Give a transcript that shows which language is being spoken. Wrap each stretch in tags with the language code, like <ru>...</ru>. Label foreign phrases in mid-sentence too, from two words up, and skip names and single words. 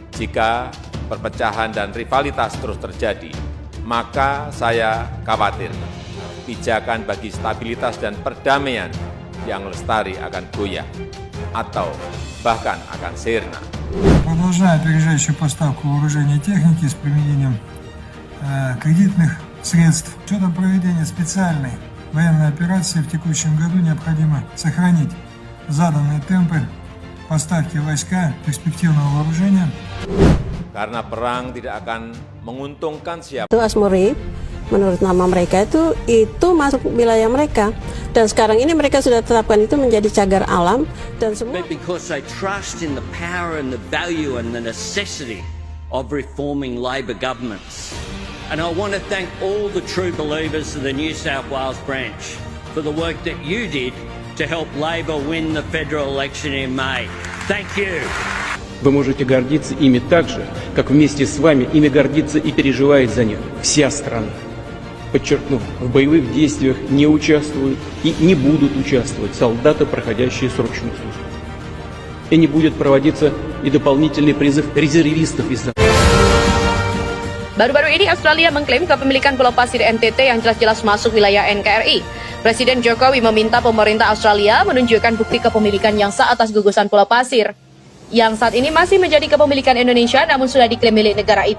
<id>Jika perpecahan dan rivalitas terus terjadi, maka saya khawatir pijakan bagi stabilitas dan perdamaian yang lestari akan goyah atau bahkan akan sirna.</id> <ru>Продолжая опережающую поставку вооружений и техники с применением кредитных средств. С учетом проведения специальной военной операции в текущем году необходимо сохранить заданные темпы поставки войска перспективного вооружения.</ru> <id>Karena perang tidak akan menguntungkan siapa. Itu Ashmorif, menurut nama mereka itu masuk wilayah mereka. Dan sekarang ini mereka sudah tetapkan itu menjadi cagar alam dan semua.</id> <en>But because they trust in the power and the value and the necessity of reforming Labor governments. And I want to thank all the true believers of the New South Wales branch for the work that you did to help Labor win the federal election in May. Thank you.</en> <ru>Вы можете гордиться ими так же, как вместе с вами ими гордится и переживает за них вся страна. Подчеркну, в боевых действиях не участвуют и не будут участвовать солдаты, проходящие срочную службу. И не будет проводиться и дополнительный призыв резервистов из-за.</ru> <id>Baru-baru ini Australia mengklaim kepemilikan Pulau Pasir NTT yang jelas-jelas masuk wilayah NKRI. Presiden Jokowi meminta pemerintah Australia menunjukkan bukti kepemilikan yang sah atas gugusan Pulau Pasir, yang saat ini masih menjadi kepemilikan Indonesia namun sudah diklaim milik negara itu.</id>